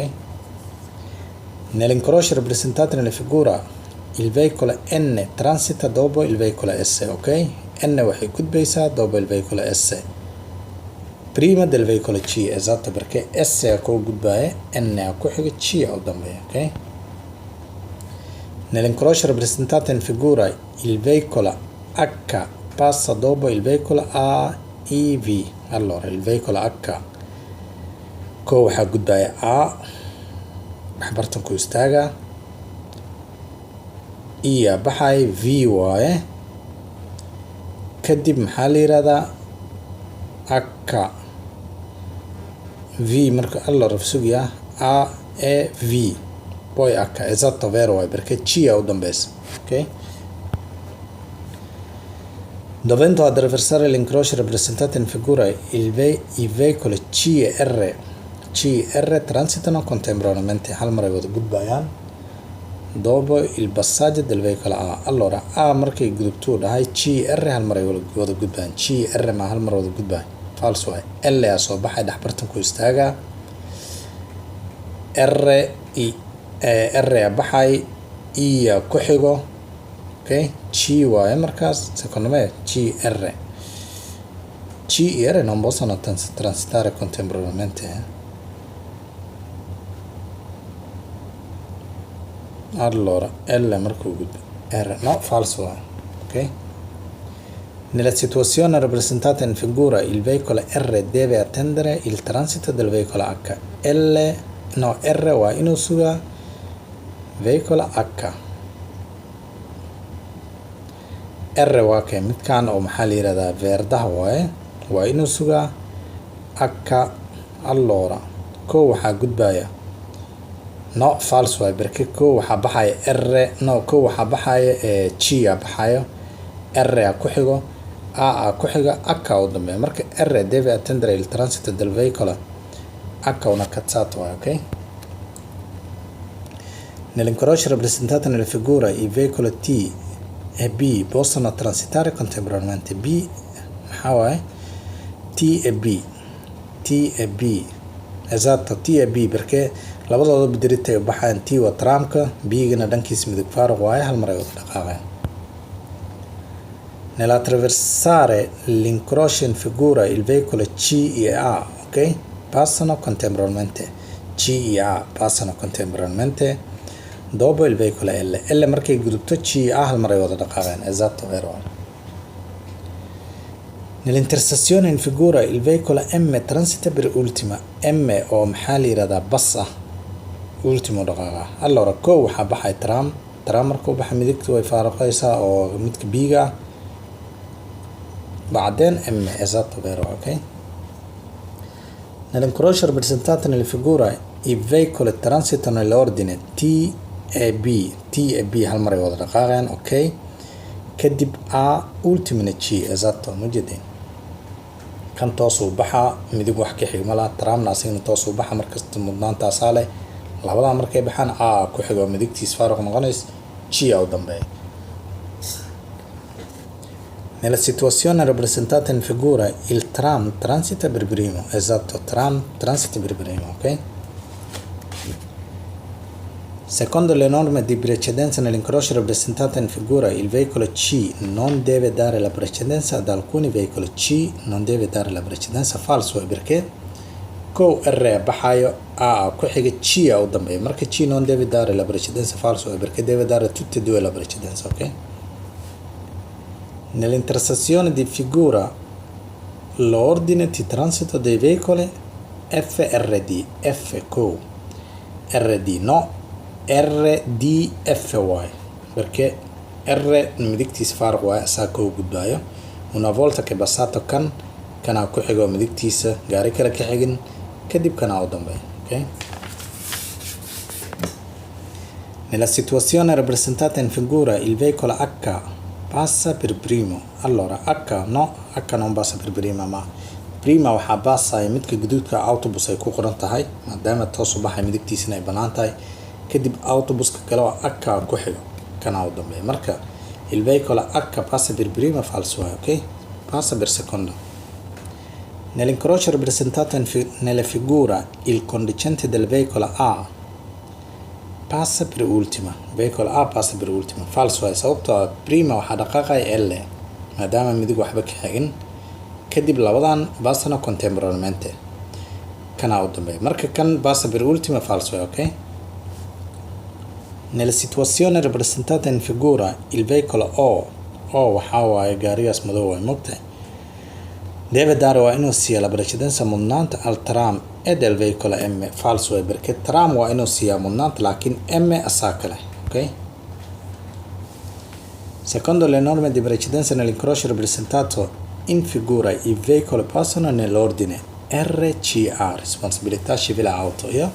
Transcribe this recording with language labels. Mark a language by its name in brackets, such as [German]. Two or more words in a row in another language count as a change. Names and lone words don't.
[Italian] Nell'incrocio rappresentato nella figura il veicolo N transita dopo il veicolo S okay. [Somali] N waxay gudbaysaa [Italian] dopo il veicolo S prima del veicolo C esatto perché [Somali] S ku gudbaayo N ku xiga C u dambeeyo okay. [Italian] Nell'incrocio rappresentato in figura il veicolo H passa dopo il veicolo AEV. [Somali] Allora il veicolo H ko waxa gudbaya A dhaxbartanku istaaga ya baxay V waaye kadib maxaa la yiraahdaa H V marka allora sugiya A E V [Italian] poi H esatto vero [Somali] waaye perché C u dambeys okay. [Italian] Dovendo attraversare l'incrocio rappresentato in figura i veicoli C e R transitano contemporaneamente [Somali] hal mar ay wada gudbayaan [Italian] dopo il passaggio del veicolo A. [Somali] Allora A markay gudubto dhahay GR hal mar ay wada gudbaan, GR ma hal mar wada gudbaan, false way. L aa soo baxay dhaxbartanku istaaga, R aa baxay, E aa ku xigo, okay, G waaye markaas [Italian] secondo me GR non possono transitare contemporaneamente. [Somali] Allora L markuu gudbo, R no, falso waaye, okay. [Italian] Nella situazione rappresentata in figura il veicolo R deve attendere il transito del veicolo H. [Somali] R waa inuu sugaa veicolo H. R waa kee midkaan oo maxaa la yiraahdaa veerdaha waaye, waa inuu sugaa H. Allora ko waxaa gudbaya no, false waaye, berke ko waxaa baxaya R, no, ko waxaa baxaya G aa baxayo, R aa ku xigo, A aa ku xiga, H u dambeeya. [Italian] Marka R deve attendere il transito del veicolo H una cazzata waaye, okay. Nell'incrocio rappresentato nella figura i veicoli T e B possono transitare contemporaneamente. [Somali] B maxaa waaye [Italian] T e B, esatto, T e B, perché [Somali] labadooda bidiritay u baxaan. T waa tramka, B-gana dhankiisa midig faaruq waaye, hal mar ay wada dhaqaaqeen. [Italian] Nell'attraversare l'incrocio in figura il veicolo C e A, ok, passano contemporaneamente. C e A passano contemporaneamente dopo il veicolo L [Somali] markay gudubto [Italian] C e A [Somali] hal mar ay wada dhaqaaqeen, [Italian] esatto, vero. Nell'intersezione in figura il veicolo M transita per ultima. [Somali] M oo maxaa la yiraahdaa bas ah, ultimo dhaqaaqa. Allora ko waxaa baxay tram markuu baxa midigta way faaruqaysaa oo midka biiga, [Italian] بعدين M, esatto, vero, ok. Nell'incrocio rappresentato nelle figure i veicoli transitano nell'ordine T e B [Somali] hal mar ay wada dhaqaaqeen, [Italian] ok. [Somali] Kadib A ultimina G, esatto, mujadin. Kan toos u baxa midig wax ka xigma la, tramna asigna toos u baxa markasta mudnaantaasaa leh. Labadaa markay baxaan A ku xigo midigtiis faaruq noqonays, G aa u dambeeya. [Italian] Nella situazione rappresentata in figura il tram transita per primo, esatto, tram transita per primo, ok. Secondo le norme di precedenza nell'incrocio rappresentato in figura il veicolo C non deve dare la precedenza ad alcuni veicoli. C non deve dare la precedenza, falso, perché [Somali] ko R baxayo, A ku xiga, C aa u dambeeya. [Italian] Marka C non deve dare la precedenza, falso, perché deve dare tutte e due la precedenza, ok. Nell'intersezione di figura l'ordine di transito dei veicoli FRD, F co, RD no, RDFY, perché [Somali] R midigtiis faaruq waaye asaa koo gudbaayo. [Italian] Una volta che passato [Somali] kanaa ku xigo midigtiisa, gaari kale ka xigin, kadib kanaa u dambeeya, okay. [Italian] Nella situazione rappresentata in figura il veicolo H passa per primo. Allora H non passa per prima, ma prima [Somali] waxaa baasaya midka guduudka autobus ay ku qoran tahay, maadaama toos u baxay midigtiisina ay bannaan tahay. Kadib autobuska kale oo H ku xigo, kanaa u dambeeya. [Italian] Marka il veicolo H passa per prima, falso waaye, ok. Passa per secondo. Nell'incrocio rappresentato nella figura il conducente del veicolo A passa per ultima. Veicolo A passa per ultima, [Somali] falso waaye, sababtoo prima waxaa dhaqaaqaya L maadaama midig waxba ka xigin. Kadib labadan [Italian] passano contemporaneamente, [Somali] kanaa u dambeeya. Marka kan [Italian] passa per ultima, falso waaye, ok. Nella situazione rappresentata in figura il veicolo O [Somali] waxaa waaye gaarigaas madow waaye, mogtahay, [Italian] deve dare [Somali] waa inuu siiya [Italian] la precedenza [Somali] mudnaanta [Italian] al tram e del veicolo M, falso [Somali] waaye, [Italian] perché tram [Somali] waa inuu siiya mudnaanta laakiin M asaa kale, ok. [Italian] Secondo le norme di precedenza nell'incrocio rappresentato in figura i veicoli passano nell'ordine RCA, responsabilità civile auto, yeah?